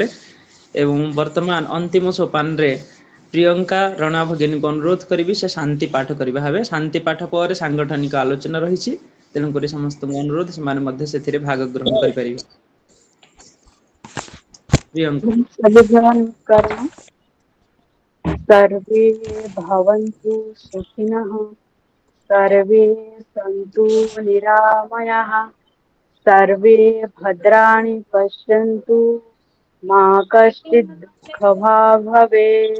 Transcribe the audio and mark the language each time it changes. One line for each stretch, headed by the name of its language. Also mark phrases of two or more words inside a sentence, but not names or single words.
Odia: ଏବଂ ବର୍ତ୍ତମାନ ଅନ୍ତିମ ସୋପାନରେ ପ୍ରିୟଙ୍କା ରଣା ଭଗିନୀଙ୍କୁ ଅନୁରୋଧ କରିବି ସେ ଶାନ୍ତି ପାଠ କରିବା ହେବେ। ଶାନ୍ତି ପାଠ ପରେ ସାଂଗଠନିକ ଆଲୋଚନା ରହିଛି, ତେଣୁକରି ସମସ୍ତଙ୍କୁ ଅନୁରୋଧ ସେମାନେ ମଧ୍ୟ ସେଥିରେ ଭାଗ ଗ୍ରହଣ କରିପାରିବେ। ପ୍ରିୟଙ୍କା।
Sanskrit: सविधानकर्म सर्वे भवन्तु सुखिनः सर्वे सन्तु निरामयाः सर्वे भद्राणि पश्यन्तु मा कश्चित् दुःखभाग् भवेत्।